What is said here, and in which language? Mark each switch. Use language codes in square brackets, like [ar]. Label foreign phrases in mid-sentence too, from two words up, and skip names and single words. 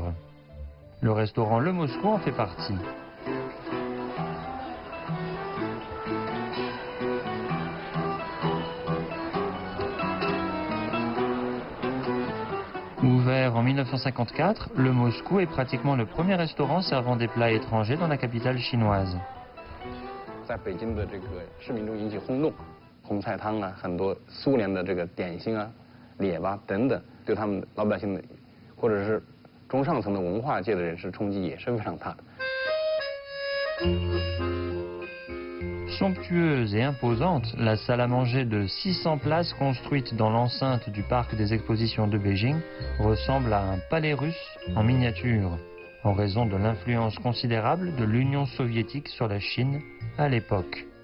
[fr] Le restaurant Le Moscou en fait partie. Ouvert en 1954, Le Moscou est pratiquement le premier restaurant servant des plats étrangers dans la capitale chinoise. [zh] 在北京的这个市民中引起轰动，红菜汤啊，很多苏联的这个点心啊、列巴等等，对他们老百姓的或者是中上层的文化界的人士冲击也是非常大的。 [fr] Somptueuse et imposante, la salle à manger de 600 places construite dans l'enceinte du parc des expositions de Beijing ressemble à un palais russe en miniature. en raison de l'influence considérable de l'Union soviétique sur la Chine à l'époque.